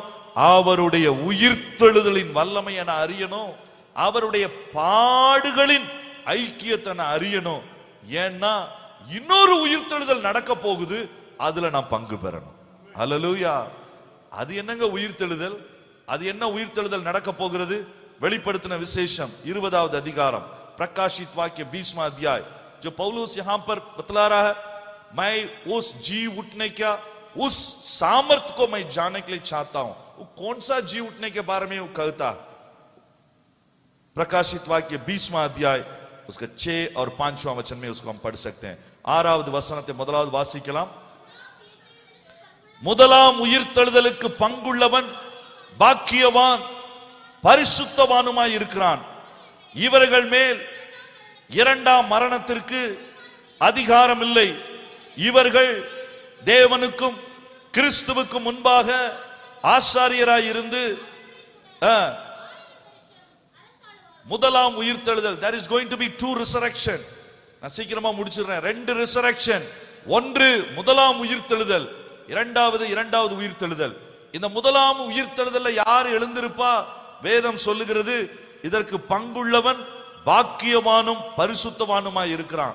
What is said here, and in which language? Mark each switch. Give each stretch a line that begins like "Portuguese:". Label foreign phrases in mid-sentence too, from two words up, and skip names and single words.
Tamil: அவருடைய உயிர்த்தெழுதலின் வல்லமையை நான் அறியணும், அவருடைய பாடுகளின் ஐக்கியத்தை நான் அறியணும். ஏன்னா இன்னொரு உயிர்த்தெழுதல் நடக்க போகுது, அதுல நான் பங்கு பெறணும். அல்லேலூயா. அது என்னங்க உயிர்த்தெழுதல்? அது என்ன உயிர்த்தெழுதல் நடக்க போகிறது? வெளிப்படுத்தின விசேஷம் 20வது அதிகாரம்,
Hindi: प्रकाशित वाक्य 20वां अध्याय, जो पौलुस यहां पर बतला रहा है, मैं उस जी उठने का उस सामर्थ को मैं जानने के लिए चाहता हूं. वो कौन सा जी उठने के बारे में वो कहता? प्रकाशित वाक्य 20वां अध्याय उसका 6 और 5वां वचन में उसको हम पढ़ सकते हैं.
Tamil: 6வது வசனத்தை முதலாவது வாசிக்கலாம். முதலாம் உயிர்த்தெழுதலுக்கு பங்குள்ளவன் பாக்கியவான் பரிசுத்தவானுமாய் இருக்கிறான். இவர்கள் மேல் இரண்டாம் மரணத்திற்கு அதிகாரம் இல்லை. இவர்கள் தேவனுக்கும் கிறிஸ்துவுக்கும் முன்பாக ஆசாரியராய் இருந்து முதலாம் உயிர்த்தெழுதல்,
English: there is going to be 2 resurrection.
Tamil: நான் சீக்கிரமா முடிச்சிடுறேன். 2 resurrection. ஒன்று முதலாம் உயிர்த்தெழுதல், இரண்டாவது உயிர்த்தெழுதல். இந்த முதலாம் உயிர்த்தெழுதல்ல யார் எழுந்திருப்பா? வேதம் சொல்லுகிறது, இதற்கு பங்குள்ளவன் பாக்கியவானும் பரிசுத்தவானுமாய் இருக்கிறான்.